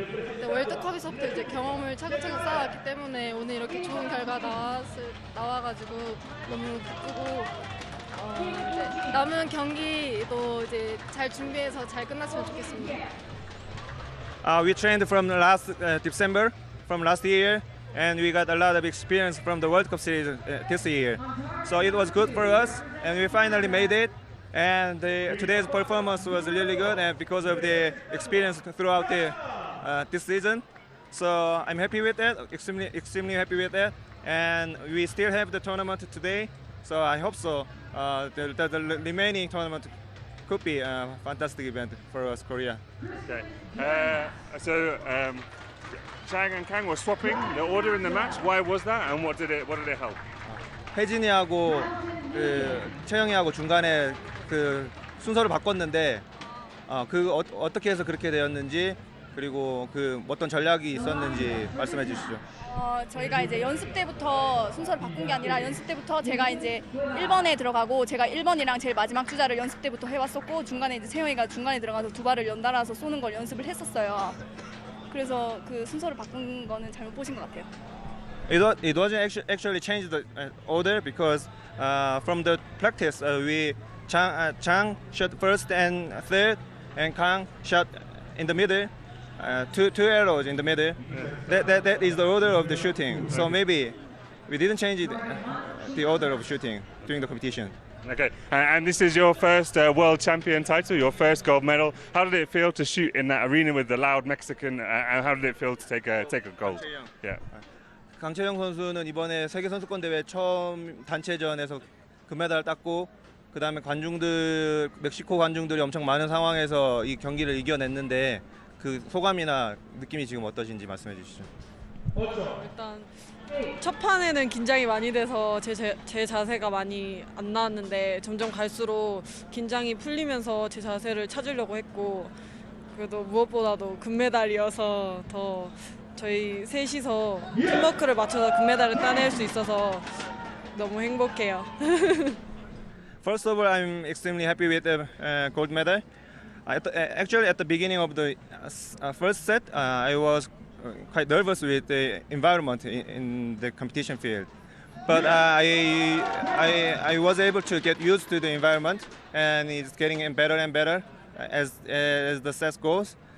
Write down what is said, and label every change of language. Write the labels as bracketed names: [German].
[Korean] 네, 월드컵에서부터 이제 경험을 차근차근 쌓아왔기 때문에 오늘 이렇게 좋은 결과 나와가지고 너무 기쁘고 이제 남은 경기도 이제 잘 준비해서 잘 끝났으면 좋겠습니다. [English] We trained from last December, from last year, and we got a lot of experience from the World Cup series this year. So it was good for us, and we finally made it. And today's performance was really good, and because of the experience throughout this season. So I'm happy with that, extremely happy with that. And we still have the tournament today, so I hope so. The remaining tournament could be a fantastic event for us, Korea. Okay. So Chang and Kang were swapping the order in the match. Why was that, and what did it help? [Korean] 혜진이하고 그 채영이하고 중간에 그 순서를 바꿨는데 어떻게 해서 그렇게 되었는지 그리고 그 어떤 전략이 있었는지 말씀해 주시죠. 저희가 이제 연습 때부터 순서를 바꾼 게 아니라 연습 때부터 제가 이제 1번에 들어가고 제가 1번이랑 제일 마지막 주자를 연습 때부터 해왔었고 중간에 이제 세영이가 중간에 들어가서 두 발을 연달아서 쏘는 걸 연습을 했었어요. 그래서 그 순서를 바꾼 거는 잘못 보신 것 같아요. [English] It wasn't actually changed the order because from the practice Chang shot first and third, and Kang shot in the middle. Two arrows in the middle. That is the order of the shooting. So maybe we didn't change the order of shooting during the competition. Okay, and this is your first world champion title, your first gold medal. How did it feel to shoot in that arena with the loud Mexican? And how did it feel to take a gold? Yeah. [Korean] 강채영 선수는 이번에 세계 선수권 대회 처음 단체전에서 금메달을 땄고 그다음에 멕시코 관중들이 엄청 많은 상황에서 이 경기를 이겨냈는데 그 소감이나 느낌이 지금 어떠신지 말씀해 주시죠. 일단 첫 판에는 긴장이 많이 돼서 제 자세가 많이 안 나왔는데 점점 갈수록 긴장이 풀리면서 제 자세를 찾으려고 했고 그래도 무엇보다도 금메달이어서 더 저희 셋이서 팀워크를 맞춰서 금메달을 따낼 수 있어서 너무 행복해요. [English] First of all, I'm extremely happy with the gold medal. Actually, at the beginning of the first set, I was quite nervous with the environment in the competition field. But I was able to get used to the environment, and it's getting better and better as the set goes.